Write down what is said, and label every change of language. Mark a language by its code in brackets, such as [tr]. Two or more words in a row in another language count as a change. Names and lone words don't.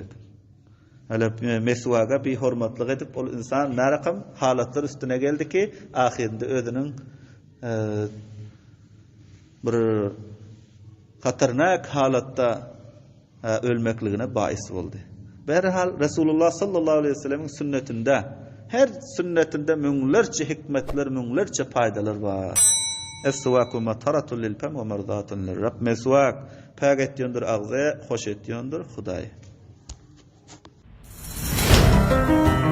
[tk] Hala meswaga bir hormatlyk edip ol insan närakam halatlar üstüne geldi ki ahirinde özüniň bir hatarnak halatda ölmekligine bais boldy. Berhal Resulullah [ar] صلى الله عليه وسلم'in [tk] sünnetinde her sünnetinde müňlerçe hikmetler, müňlerçe faydalar bar. [ar] السواك مطهرة للفم ومرضاة للرب. [tk] Meswak pak etýändir agza, hoş etýändir Hudaý.